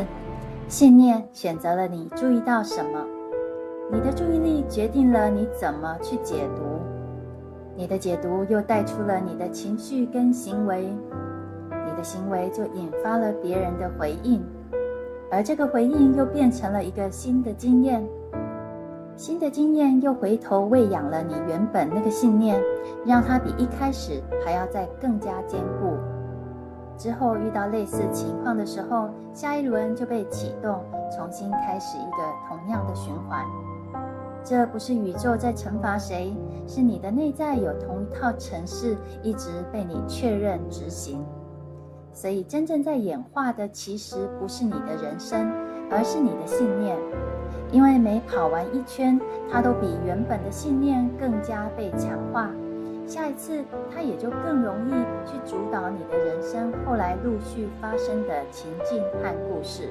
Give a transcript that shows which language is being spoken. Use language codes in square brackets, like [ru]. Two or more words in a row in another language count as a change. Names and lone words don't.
[zh] 信念選擇了你注意到什麼，你的注意力決定了你怎麼去解讀，你的解讀又帶出了你的情緒跟行為，你的行為就引發了別人的回應，而這個回應又變成了一個新的經驗，新的經驗又回頭餵養了你原本那個信念，讓它比一開始還要再更加堅固。之後遇到類似情況的時候，下一輪就被啟動，重新開始一個同樣的循環。這不是宇宙在懲罰誰，是你的內在有同一套程式一直被你確認執行。所以真正在演化的其實不是你的人生，而是你的信念。因為每跑完一圈，它都比原本的信念更加被強化，下一次它也就更容易去主導你的人生後來陸續發生的情境和故事。